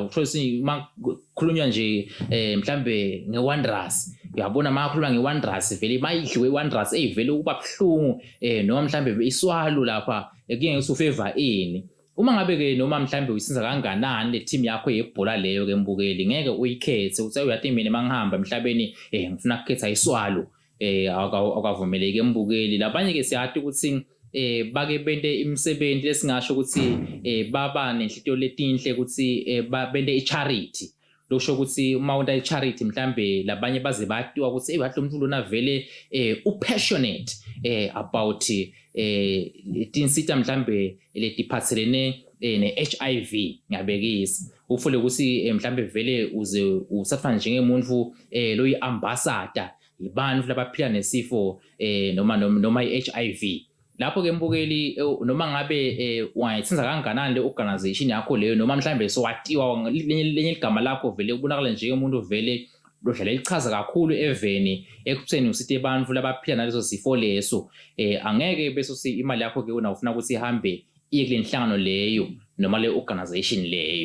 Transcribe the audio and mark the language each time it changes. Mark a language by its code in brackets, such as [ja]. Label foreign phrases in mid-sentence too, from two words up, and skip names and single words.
[ss] Uthole makhulunywa nje mhlambe ngeWanderers, uyabona makhuluma ngeWanderers vele mayidliwe iWanderers vele kuba buhlungu noma mhlambe iswalo lapha kuyeke usufavor ini. Uma ngabe-ke noma mhlambe uyisinza kanganani le team yakho yebhola leyo-ke mbukeli ngeke uyikhethe uthi uyathi mina mangihamba emhlabeni ngifuna ukukhetha iswalo akavumeleki embukeli. Labanye-ke siyathi ukuthi bake bente imisebenzi lesingasho ukuthi baba nenhlitiyo letinhle ukuthi bente i-charity. Lokusho ukuthi uma wenta i-charity mhlambe labanye baze batiwa ukuthi bathi lo muntu lona vele [en] passionate about [ss] tinsita mhlambe letiphathelene ne-HIV ngiyabekisa. Ufule ukuthi mhlambe vele uze usafana njengemuntu loyi-ambassador ibantu labaphila nesifo noma i-HIV. Lapho-ke mbukeli noma ngabe wayithenza kanganani le organization yakho leyo noma mhlambe sowatiwa lenye igama lakho vele ubonakala njengomuntu vele lodlala lichaza kakhulu eveni ekutheni usithi abantu labaphila naleso sifo leso angeke bese imali yakho-ke wena ufuna ukuthi ihambe iye kule nhlangano leyo noma le organization leyo.